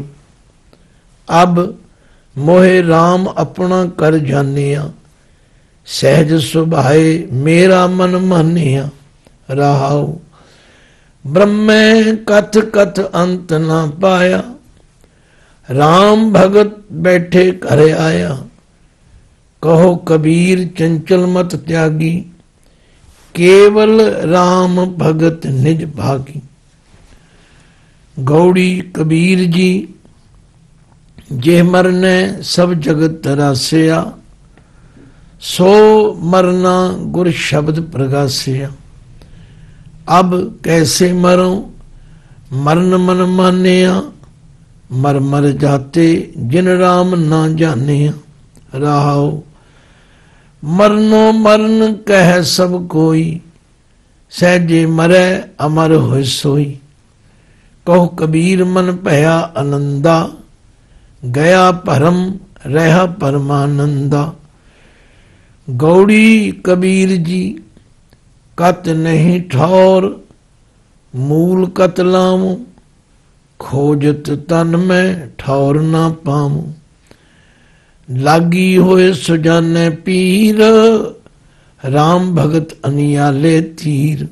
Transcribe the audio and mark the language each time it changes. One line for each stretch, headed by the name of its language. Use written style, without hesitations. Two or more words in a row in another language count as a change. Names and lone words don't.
Hindi: अब मोहे राम अपना कर जानिया, सहज सुभाए मेरा मन मानिया। राहो ब्रह्मे कथ कथ अंत ना पाया, राम भगत बैठे घर आया। कहो कबीर चंचल मत त्यागी, केवल राम भगत निज भागी। गौड़ी कबीर जी जे मरने सब जगत तरासिया, सो मरना गुर शब्द प्रगासिया। अब कैसे मरो मरण मन मानिया, मर मर जाते जिन राम ना जानिया। राहो मरनो मरण कह सब कोई, सहजे मरै अमर होय सोई। कहो कबीर मन भया आनंदा, गया परम रहा परमानंदा। गौड़ी कबीर जी कत नहीं ठौर, मूल कत लाऊं। खोजत तन में ठौर ना पाऊं। लागी होए सुजाने पीर, राम भगत अनियाले तीर।